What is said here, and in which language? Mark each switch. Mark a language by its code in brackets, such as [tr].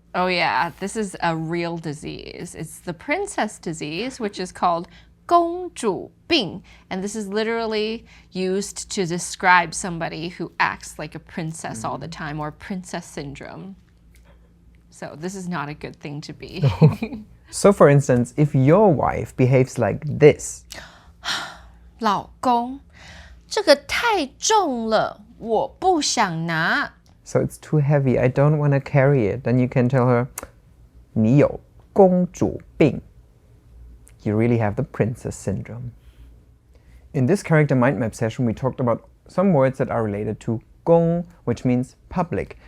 [en] Oh yeah, this is a real disease. It's the princess disease, which is called 公主病, and this is literally used to describe somebody who acts like a princess all the time, or princess syndrome. So this is not a good thing to be. So for instance, if your wife behaves like this. [zh] 老公，这个太重了，我不想拿。 [en] So it's too heavy, I don't want to carry it. Then you can tell her, [zh] 你有公主病. [en] You really have the princess syndrome. In this character mind map session, we talked about some words that are related to 公, which means public.